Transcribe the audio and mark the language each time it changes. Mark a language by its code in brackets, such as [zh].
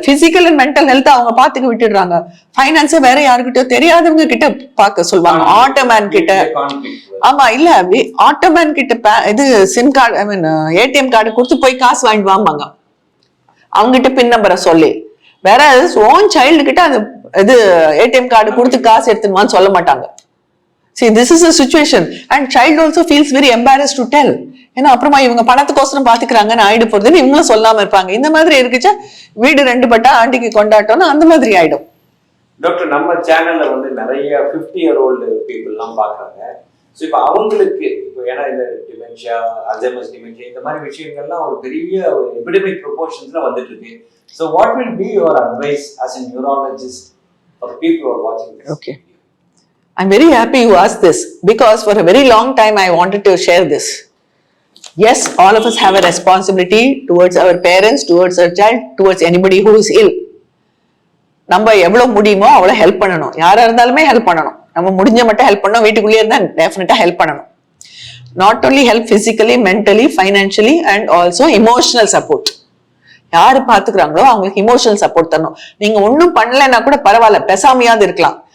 [ta] Physical and mental health அவங்க பாத்துக்க விட்டுடுறாங்க. ஃபைனான்ஸ வேற யாருக்கிட்ட தெரியாதவங்க கிட்ட பாக்க சொல்லுவாங்க, ஆட்டோமேன் கிட்ட. ஆமா, இல்ல ஆட்டோமேன் கிட்ட இது சிம் கார்டு, [en] I mean [ta] ஏடிஎம் கார்டு கொடுத்து போய் காசு வாங்கிட்டு வாம்பாங்க அவங்ககிட்ட பின் நம்பரை சொல்லி. வேற ஓன் சைல்டு கிட்ட அது இது ஏடிஎம் கார்டு கொடுத்து காசு எடுத்துமான்னு சொல்ல மாட்டாங்க. [en] See, this is a situation and child also feels very embarrassed to tell. [ta] ஏன்னா அப்புறமா இவங்க பணத்துக்கோசரம் பாத்துக்கிறாங்கன்னு ஆயிடு போறதுன்னு இவங்களும் சொல்லாம இருப்பாங்க. இந்த மாதிரி இருக்குச்சா வீடு 2 பட்டா ஆண்டிக்கு கொண்டாட்டம்னு அந்த மாதிரி ஆயிடும். டாக்டர், நம்ம சேனல்ல வந்து நிறைய 50-year-old பீப்புள் எல்லாம் பாக்குறாங்க. ஸோ இப்போ அவங்களுக்கு இப்போ ஏன்னா இந்த டிமென்ஷியா, அல்சைமர்ஸ் டிமென்ஷியா இந்த மாதிரி விஷயங்கள்லாம் ஒரு பெரிய எபிடமிக் ப்ரொபோர்ஷன்ஸ்ல வந்துட்டு இருக்கு. [en] So what will be your advice as a neurologist for people who are watching this? Okay, I'm very happy you asked this because for a very long time I wanted to share this. Yes, all of us have a responsibility towards our parents, towards our child, towards anybody who is ill. [ta] நம்ம எவ்வளவு முடியுமோ அவ்வளவு help பண்ணணும். யாரா இருந்தாலுமே help பண்ணணும். நம்ம முடிஞ்ச மட்டும் ஹெல்ப் பண்ணணும். வீட்டுக்குள்ளேயே இருந்தா டெஃபினட்டா ஹெல்ப் பண்ணணும். [en] Not only help physically, mentally, financially and also emotional support. [ta] யாரு பாத்துக்கிறாங்களோ அவங்களுக்கு இமோஷனல் சப்போர்ட் தரணும். நீங்க ஒன்னும் பண்ணலைன்னா கூட பரவாயில்ல, பெசாமையாவது இருக்கலாம்.